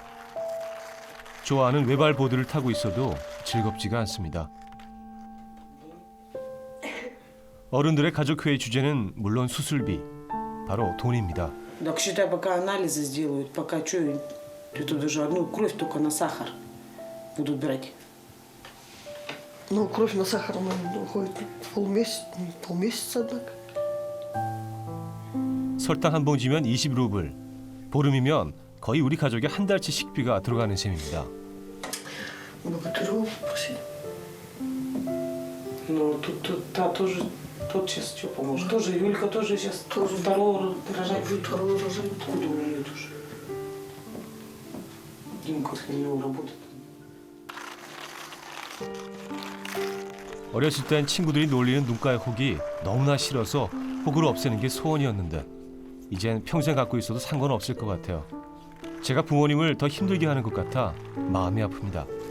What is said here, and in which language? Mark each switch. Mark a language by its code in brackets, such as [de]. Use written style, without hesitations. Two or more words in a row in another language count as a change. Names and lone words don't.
[ko] 좋아하는 외발 보드를 타고 있어도 즐겁지가 않습니다. 어른들의 가족회의 주제는 물론 수술비, 바로 돈입니다. [ru] Так считай, пока анализы сделают, пока что, это даже одну кровь только на сахар будут брать. Ну, кровь на сахар уходит полмесяца, однако. [ko] 설탕 한 봉지면 20루블, 보름이면 거의 우리 가족의 한 달치 식비가 들어가는 셈입니다. [ru] Благодарю, спасибо. Ну, тут тоже, тот сейчас что поможет? Тоже, Юлька тоже сейчас тоже второго рожать будет. Второго рожать. Откуда у нее тоже? Димка у него работает. [ko] 어렸을 땐 친구들이 놀리는 눈가의 혹이 너무나 싫어서 혹을 없애는 게 소원이었는데 이젠 평생 갖고 있어도 상관없을 것 같아요. 제가 부모님을 더 힘들게 하는 것 같아 마음이 아픕니다.